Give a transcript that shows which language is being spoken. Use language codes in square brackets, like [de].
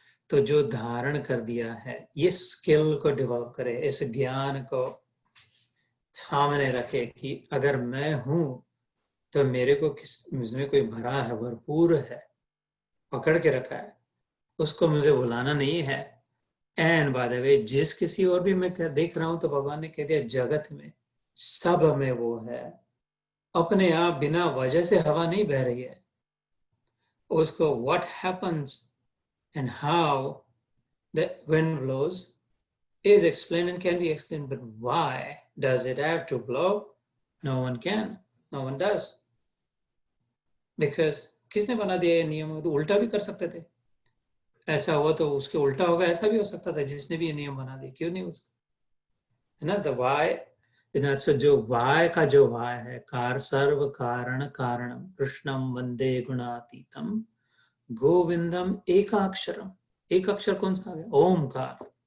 [hi] तो जो धारण कर दिया है, ये स्किल को डेवलप करे, इस ज्ञान को सामने रखे कि अगर मैं हूं तो मेरे को मुझमें कोई भरा है, भरपूर है, पकड़ के रखा है, उसको मुझे भुलाना नहीं है। [en] and by the way, [hi] जिस किसी और भी मैं देख रहा हूं, तो भगवान ने कह दिया जगत में सब में वो है, अपने आप बिना वजह से हवा नहीं बह रही है। [en] उसको what happens and how the wind blows is explained and can be explained, but why does it have to blow? No one can, no one does, because [hi] किसने बना दिया ये नियम? तो उल्टा भी कर सकते थे, ऐसा हुआ तो उसके उल्टा होगा, ऐसा भी हो सकता था, जिसने भी ये नियम बना दिया। क्यों नहीं हो सकता, है ना। द वाई, अच्छा, जो वाय का जो वाय है, सर्व कारण कारणम कृष्णम वंदे गुणातीतम गोविंदम एकाक्षरम। एक अक्षर कौन सा आ गया? ओमकार।